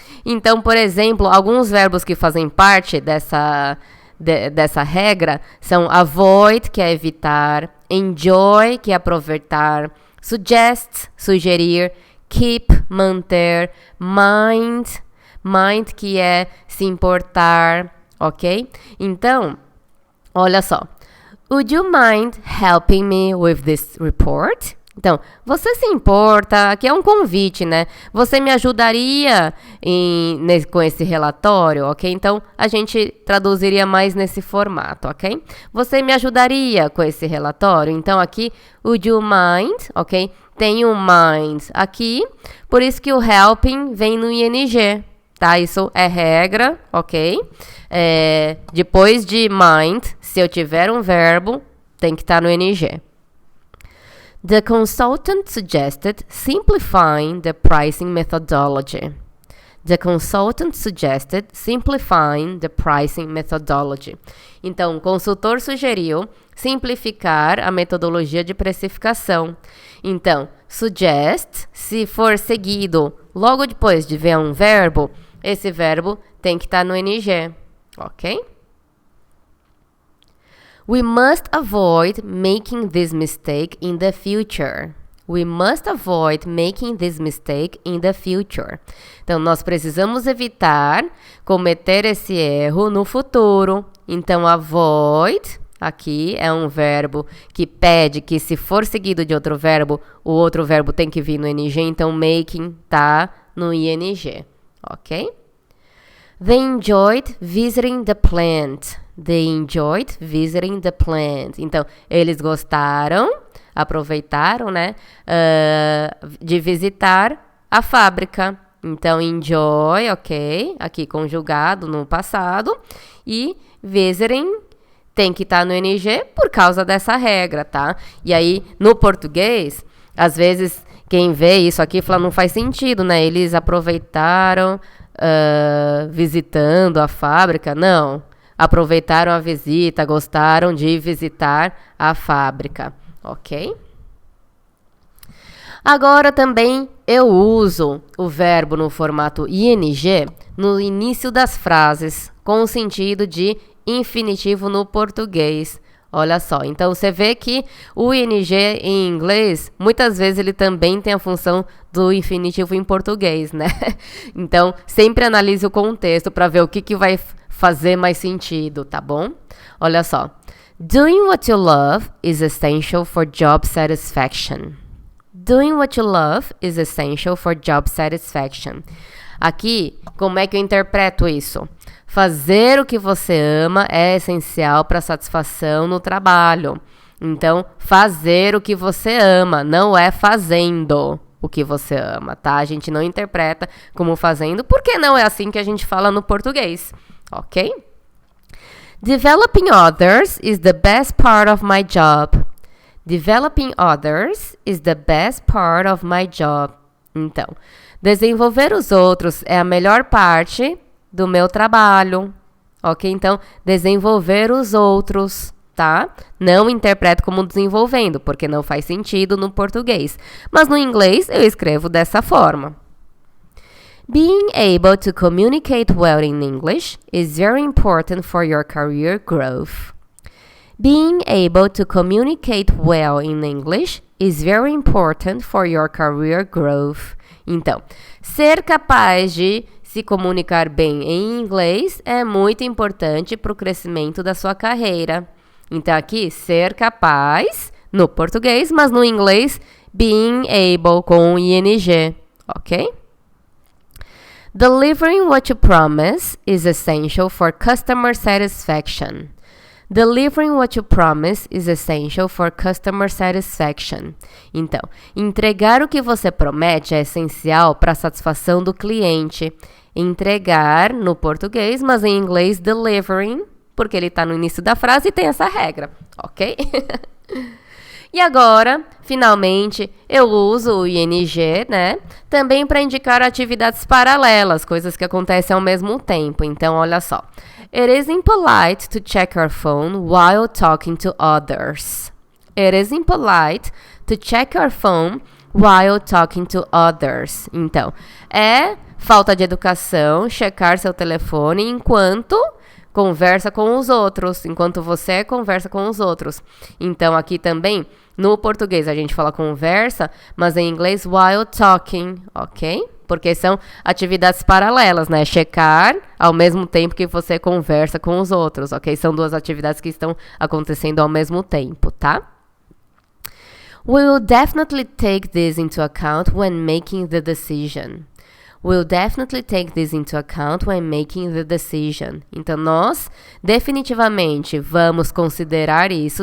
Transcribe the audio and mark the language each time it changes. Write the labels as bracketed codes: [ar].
[pt] Então, por exemplo, alguns verbos que fazem parte dessa regra são avoid, que é evitar, Enjoy, que é aproveitar. Suggest, sugerir. Keep, manter. Mind, que é se importar, ok? Então, olha só. [en] Would you mind helping me with this report? [pt] Então, você se importa, aqui é um convite, né? Você me ajudaria com esse relatório, ok? Então, a gente traduziria mais nesse formato, ok? Você me ajudaria com esse relatório? Então, aqui, [en] would you mind, [pt] ok? Tem o mind aqui, por isso que o helping vem no ing, tá? Isso é regra, ok? Depois de mind, se eu tiver um verbo, tem que estar no ing. [en] The consultant suggested simplifying the pricing methodology. The consultant suggested simplifying the pricing methodology. [pt] Então, o consultor sugeriu simplificar a metodologia de precificação. Então, suggest, se for seguido logo depois de ver um verbo, esse verbo tem que estar no ing, ok? [en] We must avoid making this mistake in the future. We must avoid making this mistake in the future. [pt] Então, nós precisamos evitar cometer esse erro no futuro. Então, avoid, aqui é um verbo que pede que se for seguido de outro verbo, o outro verbo tem que vir no ing. Então, making tá no ing, ok? [en] They enjoyed visiting the plant. They enjoyed visiting the plant. [pt] Então, eles gostaram, aproveitaram, né, de visitar a fábrica. Então, enjoy, ok, aqui conjugado no passado. E visiting tem que estar no ing por causa dessa regra, tá? E aí, no português, às vezes, quem vê isso aqui fala, não faz sentido, né? Eles aproveitaram visitando a fábrica. Não. Aproveitaram a visita, gostaram de visitar a fábrica, ok? Agora também eu uso o verbo no formato ing no início das frases, com o sentido de infinitivo no português. Olha só, então você vê que o ing em inglês, muitas vezes ele também tem a função do infinitivo em português, né? Então, sempre analise o contexto para ver o que vai fazer mais sentido, tá bom? Olha só. [en] Doing what you love is essential for job satisfaction. Doing what you love is essential for job satisfaction. [pt] Aqui, como é que eu interpreto isso? Fazer o que você ama é essencial para satisfação no trabalho. Então, fazer o que você ama, não é fazendo o que você ama, tá? A gente não interpreta como fazendo, porque não é assim que a gente fala no português, ok? [en] Developing others is the best part of my job. Developing others is the best part of my job. [pt] Então, desenvolver os outros é a melhor parte do meu trabalho, ok? Então, desenvolver os outros, tá? Não interpreto como desenvolvendo, porque não faz sentido no português. Mas no inglês, eu escrevo dessa forma. [en] Being able to communicate well in English is very important for your career growth. Being able to communicate well in English is very important for your career growth. [pt] Então, ser capaz de se comunicar bem em inglês é muito importante para o crescimento da sua carreira. Então, aqui, ser capaz no português, mas no inglês, [en] being able [pt] com ing, ok? [en] Delivering what you promise is essential for customer satisfaction. Delivering what you promise is essential for customer satisfaction. [pt] Então, entregar o que você promete é essencial para a satisfação do cliente. Entregar no português, mas em inglês, delivering, porque ele está no início da frase e tem essa regra, ok? E agora, finalmente, eu uso o ing, né? Também para indicar atividades paralelas, coisas que acontecem ao mesmo tempo. Então, olha só. [en] It is impolite to check your phone while talking to others. It is impolite to check your phone while talking to others. [pt] Então, é falta de educação checar seu telefone enquanto conversa com os outros, enquanto você conversa com os outros. Então, aqui também, no português, a gente fala conversa, mas em inglês, [en] while talking, [pt] ok? Porque são atividades paralelas, né? Checar ao mesmo tempo que você conversa com os outros, ok? São duas atividades que estão acontecendo ao mesmo tempo, tá? [en] We will definitely take this into account when making the decision. We'll definitely take this into account when making the decision. [pt] Então, nós definitivamente vamos considerar isso.